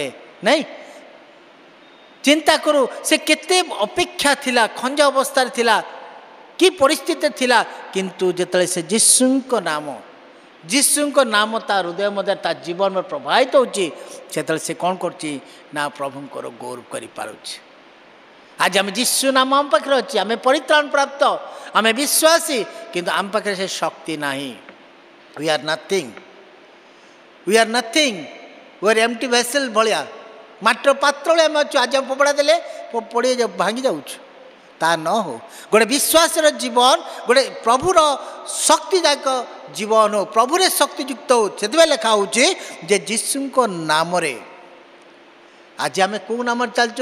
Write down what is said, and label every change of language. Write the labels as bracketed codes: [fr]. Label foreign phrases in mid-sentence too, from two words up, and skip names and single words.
[or] ନାଇଁ, ଚିନ୍ତା କରୁ ସେ କେତେ ଅପେକ୍ଷା ଥିଲା, ଖଞ୍ଜ ଅବସ୍ଥାରେ ଥିଲା, କି ପରିସ୍ଥିତି ଥିଲା, କିନ୍ତୁ ଯେତେବେଳେ ସେ ଯୀଶୁଙ୍କ ନାମ ତା ହୃଦୟ ମଧ୍ୟରେ ତା ଜୀବନରେ ପ୍ରବାହିତ ହେଉଛି, ସେତେବେଳେ ସେ କ'ଣ କରୁଛି ନା ପ୍ରଭୁଙ୍କର ଗୌରବ କରିପାରୁଛି। ଆଜି ଆମେ ଯୀଶୁ ନାମ ଆମ ପାଖରେ ଅଛି, ଆମେ ପରିତ୍ରାଣ ପ୍ରାପ୍ତ, ଆମେ ବିଶ୍ୱାସୀ, କିନ୍ତୁ ଆମ ପାଖରେ ସେ ଶକ୍ତି ନାହିଁ। [en] we are nothing, we are empty vessel ଭଳିଆ, [or] ମାତ୍ର ପାତ୍ର ଭଳିଆ ଆମେ ଅଛୁ। ଆଜି ଆମେ ଫୋପଡ଼ା ଦେଲେ ପଡ଼ି ଭାଙ୍ଗି ଯାଉଛୁ। ତା ନ ହଉ, ଗୋଟେ ବିଶ୍ୱାସର ଜୀବନ, ଗୋଟେ ପ୍ରଭୁର ଶକ୍ତିଦାୟକ ଜୀବନ ହଉ, ପ୍ରଭୁରେ ଶକ୍ତିଯୁକ୍ତ ହଉ। ସେଥିପାଇଁ ଲେଖା ହେଉଛି ଯେ ଯୀଶୁଙ୍କ ନାମରେ। ଆଜି ଆମେ କେଉଁ ନାମରେ ଚାଲିଛୁ?